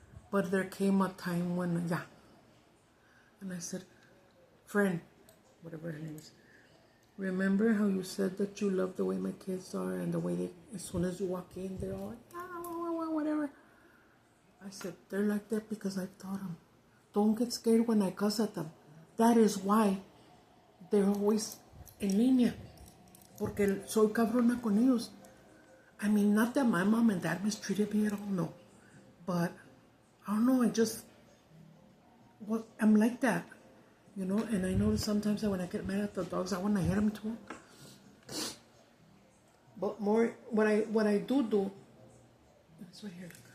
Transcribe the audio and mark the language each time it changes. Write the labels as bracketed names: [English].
[English] But there came a time when, yeah. And I said, friend, whatever her name is, remember how you said that you love the way my kids are and the way they, as soon as you walk in, they're all like, whatever. I said, they're like that because I've taught them. Don't get scared when I cuss at them. That is why they're always [Spanish] en línea. Porque soy cabrona con ellos. [English] I mean, not that my mom and dad mistreated me at all, no. But, I don't know, I'm like that. And I know sometimes that when I get mad at the dogs, I want to hit them too. But more, what I do, it's right here.